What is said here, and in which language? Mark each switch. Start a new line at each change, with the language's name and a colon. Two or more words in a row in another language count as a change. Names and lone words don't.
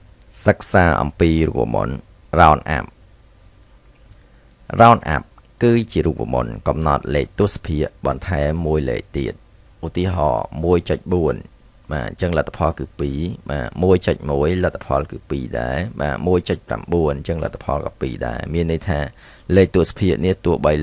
Khmer: សិក្សាអំពីរូបមន្ត
English: round up round up
Khmer: គឺជារូបមន្តកំណត់លេខទស្សភាគបន្ថែមមួយលេខទៀតឧទាហរណ៍ 1.4 បាទអញ្ចឹងលទ្ធផល គឺ2បាទ 1.1 លទ្ធផលគឺ2ដែរបាទ 1.9 អញ្ចឹងលទ្ធផលក៏2ដែរមានន័យថាលេខទស្សភាគនេះទោះបី